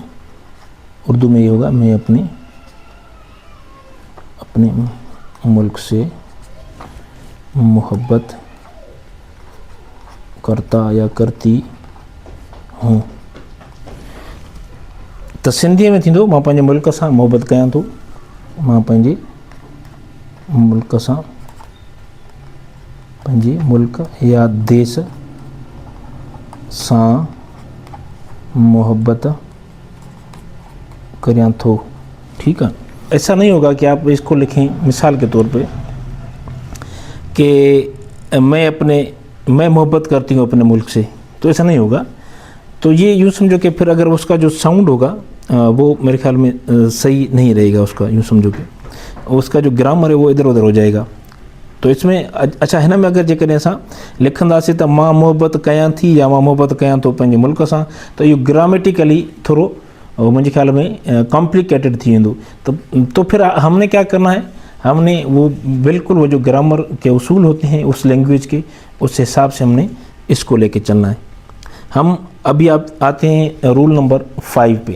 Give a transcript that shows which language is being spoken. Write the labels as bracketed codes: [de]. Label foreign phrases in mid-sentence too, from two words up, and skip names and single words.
[hi] उर्दू में ये होगा, मैं अपने मुल्क से मोहब्बत करता या करती हूँ। [sd] तो सिंधी में थींदो, मां पंहिंजे मुल्क सां मोहब्बत कयां थो, मां पंहिंजे मुल्क सां, पंहिंजे मुल्क या देश सां मोहब्बत करियां थो। [hi] ठीक है, ऐसा नहीं होगा कि आप इसको लिखें मिसाल के तौर पे कि मैं मोहब्बत करती हूँ अपने मुल्क से, तो ऐसा नहीं होगा। तो ये यूँ समझो कि फिर अगर उसका जो साउंड होगा वो मेरे ख्याल में सही नहीं रहेगा उसका, यूँ समझो कि उसका जो ग्रामर है वो इधर उधर हो जाएगा। [sd] तो इसमें अच्छा हिन में अगरि जेकॾहिं असां लिखंदासीं त मां मोहबत कयां थी या मां मोहबत कयां थो पंहिंजे मुल्क सां, त इहो ग्रामेटिकली थोरो मुझे ख्याल में कॉम्प्लिकेटेड थी वेंदो। [hi] तो फिर हमने क्या करना है, हमने वो बिल्कुल वो जो ग्रामर के उसूल होते हैं उस लैंग्वेज के, उस हिसाब से हमने इसको लेके चलना है। हम अभी आप आते हैं रूल नंबर 5 पे।